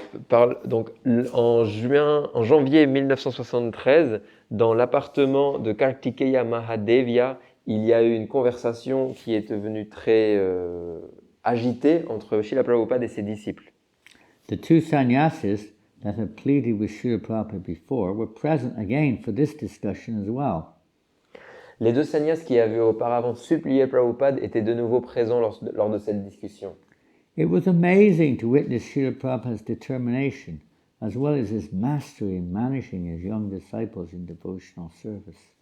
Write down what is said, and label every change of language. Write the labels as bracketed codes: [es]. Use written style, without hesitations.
[fr] Donc, en janvier 1973, dans l'appartement de Kartikeya Mahadevia, il y a eu une conversation qui est devenue très agitée entre Srila Prabhupada et ses disciples. [en] The two sannyasis that had pleaded with Srila Prabhupada before were present again for this discussion as well. [fr] Les deux sannyas qui avaient auparavant supplié Prabhupada étaient de nouveau présents lors de cette discussion. [en] It was amazing to witness Srila Prabhupada's determination, as well as his mastery in managing his young disciples in devotional service.